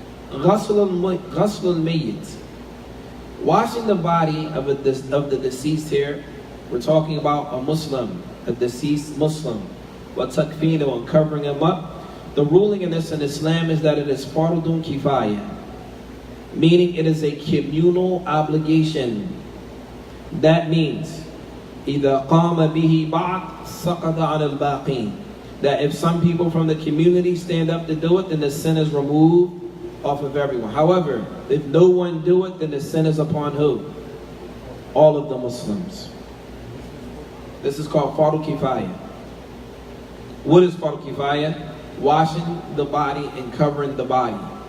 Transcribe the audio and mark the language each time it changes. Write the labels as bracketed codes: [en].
[en] Ghasl al-mayyit. Washing the body of the deceased here, we're talking about a Muslim, a deceased Muslim. Wa takfinu, and covering him up. The ruling in this in Islam is that it is fardun kifayah, meaning it is a communal obligation. That means [ar] إِذَا قَامَ بِهِ بَعْض سَقَطَ عَنَ الْبَاقِينَ. [en] That if some people from the community stand up to do it, then the sin is removed off of everyone. However, if no one do it, then the sin is upon who? All of the Muslims. This is called Fardu Kifaya. What is Fardu Kifaya? Washing the body and covering the body.